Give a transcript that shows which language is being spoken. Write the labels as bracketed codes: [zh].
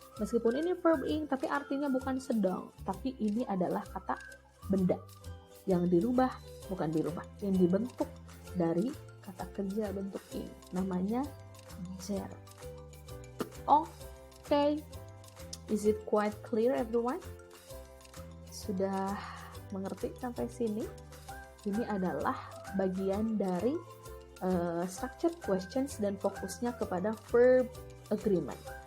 [id] Meskipun ini verb ing, tapi artinya bukan sedang, tapi ini adalah kata benda yang dirubah, bukan dirubah, yang dibentuk dari kata kerja bentuk ing, namanya gerund. [en] Okay, is it quite clear everyone? [id] Sudah mengerti sampai sini? Ini adalah bagian dari structured questions dan fokusnya kepada verb agreement.